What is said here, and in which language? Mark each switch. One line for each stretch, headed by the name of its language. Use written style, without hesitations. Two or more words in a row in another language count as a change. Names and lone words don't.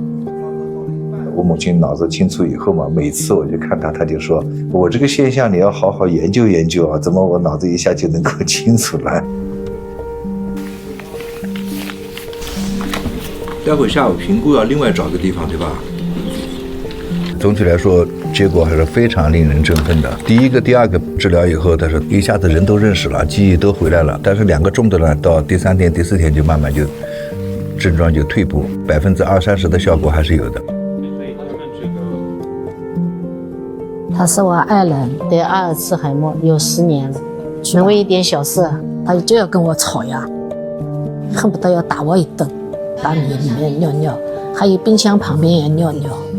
Chinese: 我母親腦子清楚以後嘛，每次我就看她，她就說我這個現象你要好好研究研究啊，怎麼我腦子一下就能夠清楚了？待會下午評估要另外找個地方，對吧？總體來說，結果還是非常令人振奮的。第一個、第二個治療以後，但是一下子人都認識了，記憶都回來了。但是2個重的呢，到第3天、第4天就慢慢就症狀就退步，20-30%的效果還是有的。他是我爱人，得阿尔茨海默有10年了，因為一點小事，他就要跟我吵呀，恨不得要打我一頓，大米裡面尿尿，還有冰箱旁邊也尿尿。